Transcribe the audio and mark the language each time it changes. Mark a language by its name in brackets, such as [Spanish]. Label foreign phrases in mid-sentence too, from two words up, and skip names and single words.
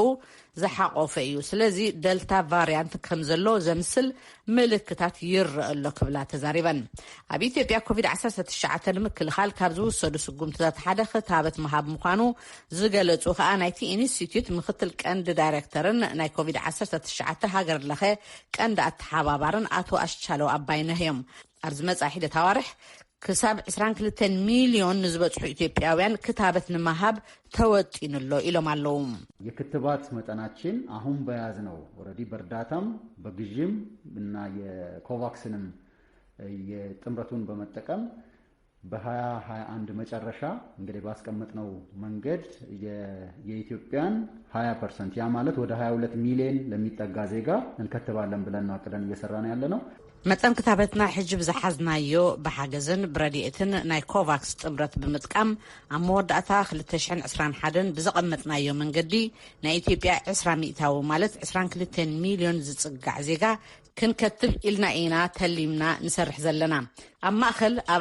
[Tigrinya] ዝሓቆፈ እዩ ስለዚ ደልታ ቫርያንት ከም ዘሎ ዘምስል ምልክታት ይርአ ኣሎ ክብላ ተዛሪበን ኣብ ኢትዮጵያ ኮቪድ-19 ንምክልኻል ካብ ዝውሰዱ ስጉምትታት ሓደ ክታበት ምሃብ ምዃኑ ዝገለጹ ከዓ ናይቲ ኢንስቲትዩት ምክትል ቀንዲ ዳይሬክተርን ናይ ኮቪድ-19 ሃገር ለኸ ቀንዲ ኣተሓባባርን ኣቶ ኣሽቻለው ኣባይነህ እዮም ኣብዚ መጻኢ ሂደት ኣዋርሕ ክሳብ 22 ሚሊዮን ንዝበጽሑ ኢትዮጵያውያን ክታበት ንምሃብ ተወጢኑሎ ኢሎም ኣለዉ [Amharic] የክትባት መጠናችን አሁን በያዝነው ኦሬዲ በርዳታም በግዥም እና የኮቫክስንም የጥምረቱን በመጠቀም በ2021 መጨረሻ እንግዲህ ባስቀመጥነው መንገድ የኢትዮጵያን 20% ያ ማለት ወደ 22 ሚሊዮን ለሚጠጋ ዜጋ እንከተባለን ብለን አቅደን እየሰራን ያለነው [Tigrinya] መጠን ክታበትና ሕጂ ብዝሓዝናዮ ብሓገዝን ብረድኤትን ናይ ኮቫክስ ጥምረት ብምጥቃም ኣብ መወዳእታ 2021 ብዘቐመጥናዮ መንገዲ ናይ ኢትዮጵያ 20 ሚእታዊ ማለት 22 ሚሊዮን ዝጽጋዕ ዜጋ ክንከትብ ኢልና ኢና ተሊምና ንሰርሕ ዘለና ኣብ ማእኸል ኣብ